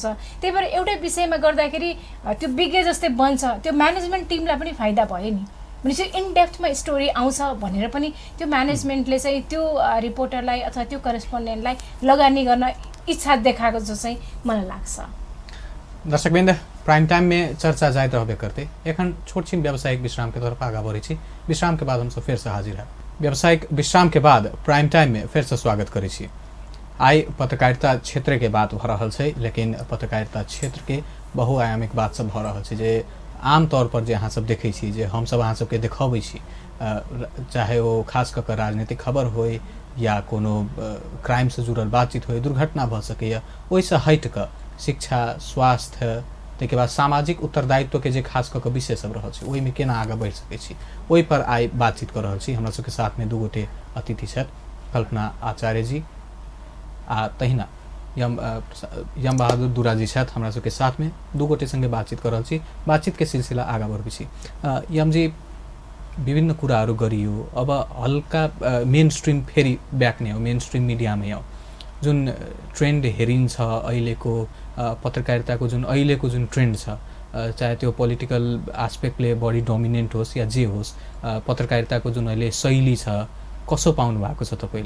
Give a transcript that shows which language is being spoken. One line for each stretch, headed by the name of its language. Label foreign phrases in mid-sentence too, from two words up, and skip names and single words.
Nepali: त्यही भएर एउटै विषयमा गर्दाखेरि त्यो विज्ञ जस्तै बन्छ, त्यो
English: management teamलाई
Nepali: पनि फाइदा भयो नि। भनेपछि इनडेप्थमा स्टोरी आउँछ भनेर पनि त्यो म्यानेजमेन्टले चाहिँ त्यो रिपोर्टरलाई अथवा त्यो करेस्पोन्डेन्टलाई लगानी गर्न इच्छा देखाएको जस्तो चाहिँ मलाई लाग्छ।
Maithili: दर्शकवृन्द,
English: prime time
Maithili: में चर्चा जारी रहबे करते एक छोट-छीन व्यावसायिक विश्राम के तरफ आगा बढ़ी। विश्राम के बाद हम सब फिर से हाजिर है। व्यावसायिक विश्राम के बाद
English: prime time
Maithili: में फिर से स्वागत करी। आई पत्रकारिता क्षेत्र के बात भ रहल छै, लेकिन पत्रकारिता क्षेत्र के बहुआयामिक बात सब भ रहल छै जे आम तौर पर जे अहाँ सब देखै छी, जे हम सब अहाँ सबके देखाबै छी, चाहे वो खास कऽ राजनीतिक खबर होय या कोनो क्राइम से जुड़ल बातचीत होय, दुर्घटना भ सकैया, ओहिसँ हट कऽ शिक्षा, स्वास्थ्य, ताहिके बाद सामाजिक उत्तरदायित्व के जे खास कऽ विषय सब रहल छै, ओहिमे केना आगा बढ़ि सकै छी, ओहि पर आइ बातचीत कर रहल छी। हमरा सबके साथ में दू गोटे अतिथि छथि, कल्पना आचार्य जी आ तहिना यम बहादुर दुरा जी छथि हमरा सबके साथ में। दू गोटे संगे बातचीत कर रहल छी, बातचीत के सिलसिला आगा बढ़बै छी। यम जी,
Nepali: विभिन्न कुराहरू गरियो, अब हल्का
English: main stream
Nepali: फेरि ब्याक नै हो,
English: main stream mediaमै
Nepali: हो। जुन ट्रेन्ड हेरिन्छ अहिलेको पत्रकारिताको, जुन अहिलेको जुन ट्रेन्ड छ, चाहे त्यो
English: political aspectले
Nepali: बढी डोमिनेन्ट होस् या जे होस्, पत्रकारिताको जुन अहिले शैली छ, कसो पाउनु भएको छ तपाईँले?